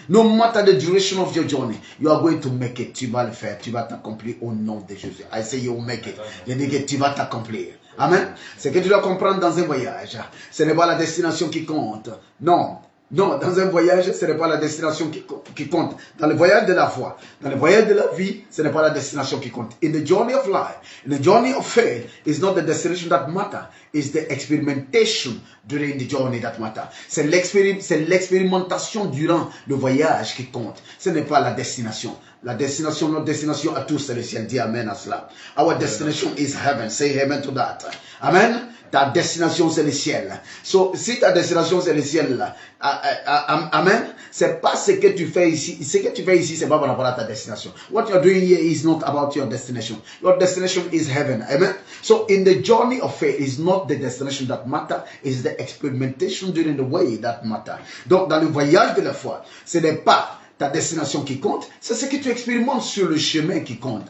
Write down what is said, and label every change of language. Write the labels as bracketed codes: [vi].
[en] No matter the duration of your journey, you are going to make it. [fr] Tu vas le faire, tu vas t'accomplir au nom de Jésus. [en] I say you will make it. [fr] Je dis que tu vas t'accomplir. Amen. C'est que tu dois comprendre dans un voyage, ce n'est pas la destination qui compte. Non. Non, dans un voyage, ce n'est pas la destination qui compte. Dans le voyage de la foi, dans le voyage de la vie, ce n'est pas la destination qui compte. [en] In the journey of life, in the journey of faith, it's not the destination that matters. It's the experimentation during the journey that matters. [fr] C'est l'expérimentation durant le voyage qui compte. Ce n'est pas la destination. La destination, notre destination à tous, c'est le ciel. Dis amen à cela. [en] Our destination is heaven. Say amen to that. Amen. [fr] Ta destination, c'est le ciel. So, si ta destination, c'est le ciel, là, amen, c'est pas ce que tu fais ici. Ce que tu fais ici, c'est pas par rapport à ta destination. [en] What you're doing here is not about your destination. Your destination is heaven. Amen. So, in the journey of faith, it's not the destination that matters, it's the experimentation during the way that matters. [fr] Donc, dans le voyage de la foi, ce n'est pas ta destination qui compte, c'est ce que tu expérimentes sur le chemin qui compte.